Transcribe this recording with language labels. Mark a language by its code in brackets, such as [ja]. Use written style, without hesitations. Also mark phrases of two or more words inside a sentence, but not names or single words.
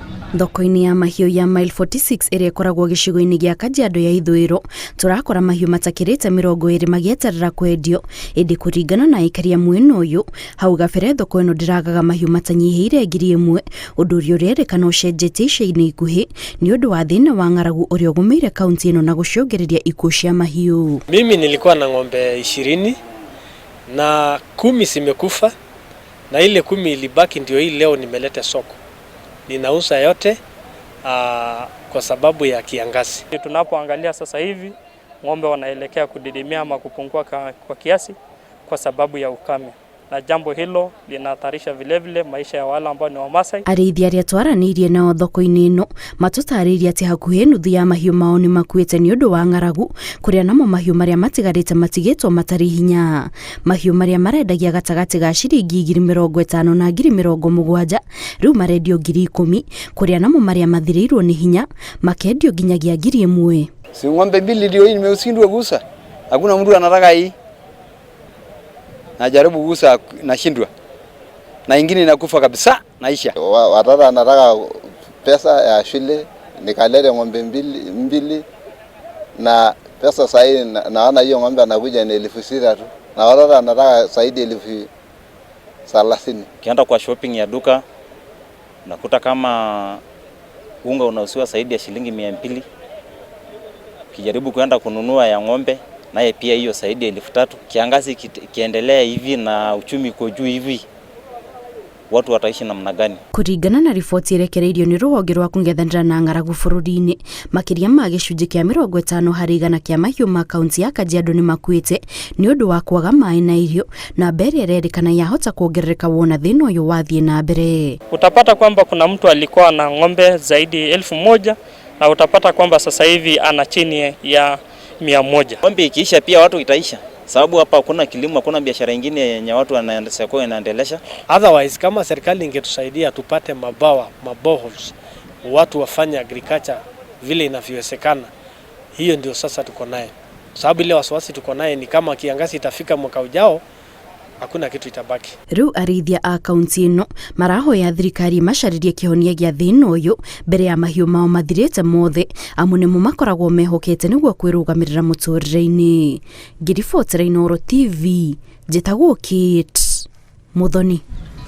[ki] Thoko-ini ya mahiũ ya Mile 46 ĩrĩa ĩkoragwo gĩcigo-inĩ gĩa Kajiado ya ithũĩro tũrakora mahiũ matakĩrĩte 20 magĩeterera kwendio, ĩndĩ kũringana na aikari a mwena ũyũ, hau gabere thoko ĩno ndĩragaga mahiũ matanyihĩire 1,000, ũndũ ũrĩa ũrerĩkana ũcenjetie ica-inĩ ikuhĩ nĩ ũndũ wa thĩna wa ng'aragu ũrĩa ũgũmĩire kaunti ĩno na gũcũngĩrĩria ikuũ cia mahiũ. [sw] Mimi nilikuwa na ng'ombe 20 na 10 zimekufa na ile 10 ilibaki ndio hii leo nimeleta soko. Ninauza yote kwa sababu ya kiangazi. Tunapoangalia sasa hivi ng'ombe wanaelekea kudidimia ama kupungua kwa kiasi kwa sababu ya ukame. Na jambo hilo linahatarisha vilevile maisha ya wale ambao ni Wamasai. [ki] Arĩithia arĩa twaranĩirie nao thoko-inĩ ĩno matũtarĩirie atĩ hakuhĩ nuthu ya mahiũ mao nĩ makuĩte nĩ ũndũ wa ng'aragu, kũrĩa namo mahiũ marĩa matigarĩte matigĩtwo matarĩ hinya. Mahiũ marĩa marendagia gatagatĩ ga ciringi 50,000 na 70,000 rĩu marendio 10,000, kũrĩa namo marĩa mathirĩirwo nĩ hinya makendio nginyagia 1,000. [sw] Si ng'ombe mbili ndio hii nimeushindwa gusa. Hakuna mtu anataka hii. Najaribu gusa nashindwa. Na ingine inakufa kabisa naisha. Watoto anataka pesa ya shule, nikalete ng'ombe mbili na pesa sahi naona hiyo ng'ombe anakuja ni 6,000 tu. Na watoto anataka zaidi 30,000. Kienda kwa shopping ya duka nakuta kama unga unauziwa zaidi ya shilingi 200. Kijaribu kuenda kununua ya ng'ombe naye pia hiyo zaidi ya 3,000. Kiangazi kiendelea hivi na uchumi uko juu hivi, watu wataishi namna gani? [ki] Kũringana na riboti irekereirio nĩ rũhonge rwa kũng'ethanĩra na ng'aragu bũrũri-inĩ, makĩria ma gĩcunjĩ kĩa 50 harĩ igana kĩa mahiũ ma kaunti ya Kajiado nĩ makuĩte nĩ ũndũ wa kwaga maĩ na irio, na mbere ĩrerĩkana yahota kuongerereka wona thĩna ũyũ wathiĩ na mbere. [sw] Utapata kwamba kuna mtu alikuwa na ng'ombe zaidi 1,000 na utapata kwamba sasa hivi ana chini ya 100. Ng'ombe ikiisha pia watu itaisha. Sababu hapa hakuna kilimo, hakuna biashara nyingine yenye watu wanaendelesha. Otherwise kama serikali ingetusaidia tupate maboreholes, watu wafanye agriculture vile inavyowezekana. Hiyo ndio sasa tuko naye. Sababu ile wasiwasi tuko naye ni kama kiangazi itafika mwaka ujao, hakuna kitu itabaki. [ki] Rĩu arĩithia a kaunti ĩno marahoya thirikari macaririe kĩhonia gĩa thĩna ũyũ mbere ya mahiũ mao mathirĩte mothe, amu nĩmo makoragwo mehokete nĩguo kwĩrũgamĩrĩra mũtũrĩre-inĩ. Ngiribotera Inooro TV, njĩtagwo Kate Muthoni.